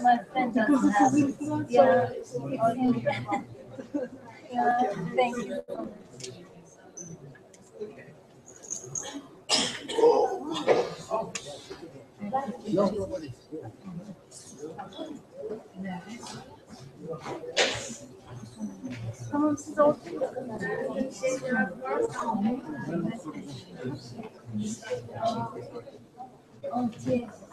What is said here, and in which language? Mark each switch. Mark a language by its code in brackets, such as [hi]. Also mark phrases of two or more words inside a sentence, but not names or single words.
[en] My friend doesn't have it. Yeah. Yeah. Thank you so much. [tr] Tamam, siz oturun. [fr] Entier.